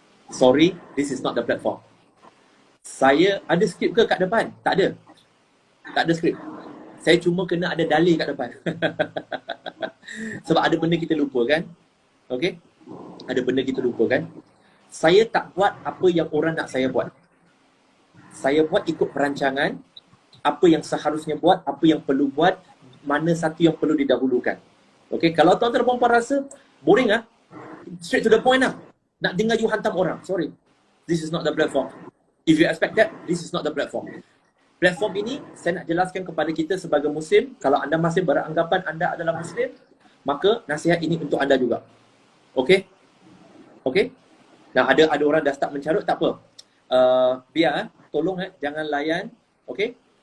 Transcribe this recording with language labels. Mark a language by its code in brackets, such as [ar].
[en] Sorry, this is not the platform. [ms] Saya ada skrip ke kat depan? Tak ada. Tak ada skrip. Saya cuma kena ada dalil kat depan. Sebab ada benda kita lupa kan? Okey? Ada benda kita lupa kan? Saya tak buat apa yang orang nak saya buat. Saya buat ikut perancangan, apa yang seharusnya buat, apa yang perlu buat, mana satu yang perlu didahulukan. Okey, kalau tuan-tuan dan puan-puan rasa boring [en] straight to the point [ms] nak dengar you hantam orang. Sorry. [en] This is not the platform. If you expect that, this is not the platform. [ms] Platform ini saya nak jelaskan kepada kita sebagai Muslim, kalau anda masih beranggapan anda adalah Muslim, maka nasihat ini untuk anda juga. Okey? Okey? Nah, ada orang dah start mencarut, tak apa. Biar, tolong jangan layan. Okey?